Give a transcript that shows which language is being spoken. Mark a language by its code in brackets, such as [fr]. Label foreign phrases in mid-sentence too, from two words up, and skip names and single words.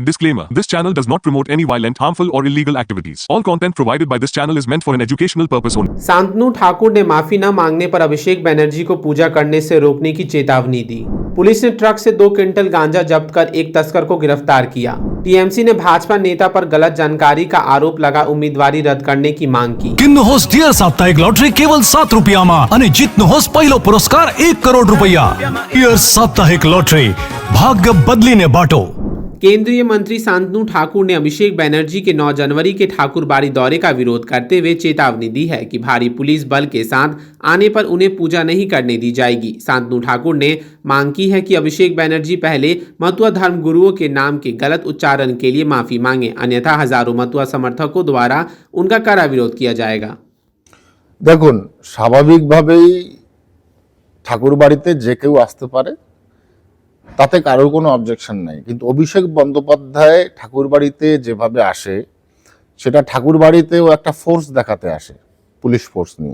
[en] Disclaimer: This channel does not promote any violent, harmful, or illegal activities. All content provided by this channel is meant for an educational purpose only. [hi] शांतनु ठाकुर ने माफी न मांगने पर अभिषेक बनर्जी को पूजा करने से रोकने की चेतावनी दी। पुलिस ने ट्रक से 2 क्विंटल गांजा जब्त कर एक तस्कर को गिरफ्तार किया। टीएमसी ने भाजपा नेता पर गलत जानकारी का आरोप लगा उम्मीदवारी रद्द करने की मांग की। [ne] किन्नुहोस् डियर साप्ताहिक लॉटरी केवल 7 रुपियाँमा अनि जित्नुहोस् पहिलो पुरस्कार 1 करोड रुपैयाँ। डियर साप्ताहिक लॉटरी, भाग्य बदलिने बाटो। [hi] केंद्रीय मंत्री शांतनु ठाकुर ने अभिषेक बनर्जी के 9 जनवरी के ठाकुरबाड़ी दौरे का विरोध करते हुए चेतावनी दी है कि भारी पुलिस बल के साथ आने पर उन्हें पूजा नहीं करने दी जाएगी। शांतनु ठाकुर ने मांग की है कि अभिषेक बनर्जी पहले मतुआ धर्म गुरुओं के नाम के गलत उच्चारण के लिए माफी मांगे, अन्यथा हजारों मतुआ समर्थकों द्वारा उनका कड़ा विरोध किया जाएगा। [bn] দেখুন, স্বাভাবিকভাবেই ঠাকুরবাড়িতে যে কেউ আসতে পারে, তাতে কারোর কোনো অবজেকশন নাই, কিন্তু অভিষেক বন্দ্যোপাধ্যায় ঠাকুরবাড়িতে যেভাবে আসে সেটা ঠাকুরবাড়িতেও একটা ফোর্স দেখাতে আসে, [en] police force [bn] নিয়ে।